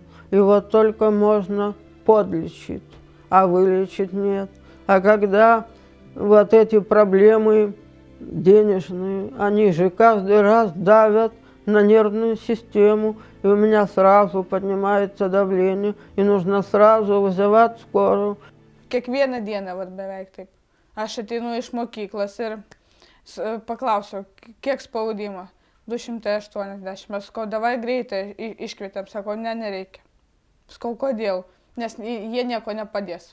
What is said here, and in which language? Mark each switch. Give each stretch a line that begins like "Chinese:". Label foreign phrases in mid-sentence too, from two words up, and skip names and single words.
Russian: Его только можно подлечить, а вылечить нет. А когда вот эти проблемы денежные, они же каждый раз давят на нервную систему, и у меня сразу поднимается давление, и нужно сразу вызывать скорую.
Lithuanian: Kiekvieną dieną, vat, beveik taip. Aš ateinu iš mokyklos ir paklausiu, kiek spaudimo? 280. Mes sakau, davai greitai iškvietėm. Sakau, ne, nereikia. Sakau, kodėl? Nes jie nieko nepadės.